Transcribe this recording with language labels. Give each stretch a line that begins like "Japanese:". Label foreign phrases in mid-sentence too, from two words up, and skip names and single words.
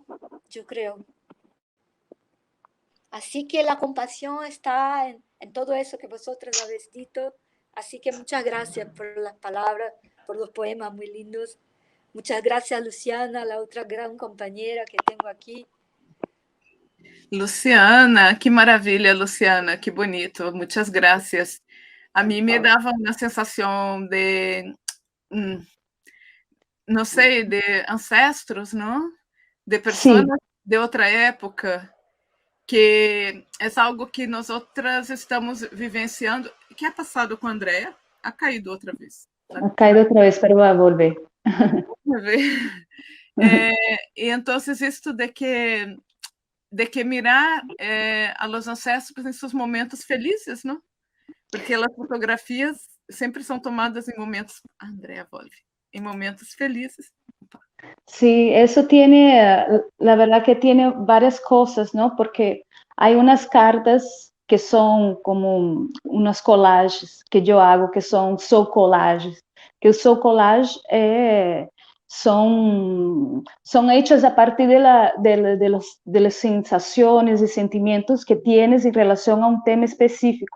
Spanish: Yo creo. Así que la compasión está en todo eso que vosotros habéis dicho. Así que muchas gracias por las palabras, por los poemas muy lindos. Muchas gracias, Luciana, la otra gran compañera que tengo aquí.
Portuguese: Luciana, que maravilha, Luciana, que bonito, muitas graças. A mim me dava uma sensação de, não sei, de ancestros, não? De pessoas de outra época, que é algo que nós outras estamos vivenciando. O que é passado com a Andrea?
Spanish: Ha caído
Portuguese: outra vez.
Spanish: Ha caído
Portuguese: outra vez,
Spanish: pero vai volver.
Portuguese: E então, isto de que
Spanish: mirar a los ancestros
Portuguese: em seus momentos felizes, não? Porque as fotografias sempre são tomadas em momentos, Andrea volve, em momentos felizes.
Spanish: Sí, eso tiene, la verdad que tiene varias cosas, ¿no? Porque hay unas cartas que son como unos collages que yo hago, que son
English: soul collages,
Spanish: que os
English: soul collage
Spanish: son hechas a partir de las sensaciones y sentimientos que tienes en relación a un tema específico.